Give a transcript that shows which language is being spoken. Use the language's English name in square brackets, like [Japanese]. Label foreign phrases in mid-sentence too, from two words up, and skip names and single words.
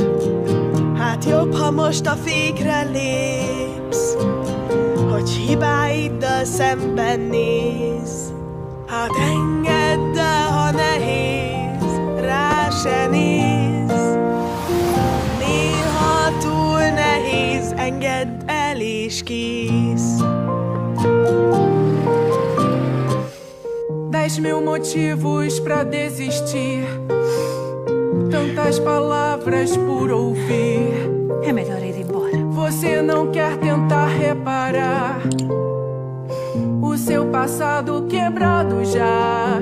[Hungarian] Hát jobb, ha most a fékre lépsz, hogy hibáiddal szemben néz. Hát engedd el, ha nehéz, rá se néz. Néha túl nehéz, engedd el és kész. [Portuguese] Dez mil motivos pra desistir, tantas palavras por ouvir. É melhor ir embora. Você não quer tentar reparar o seu passado quebrado já.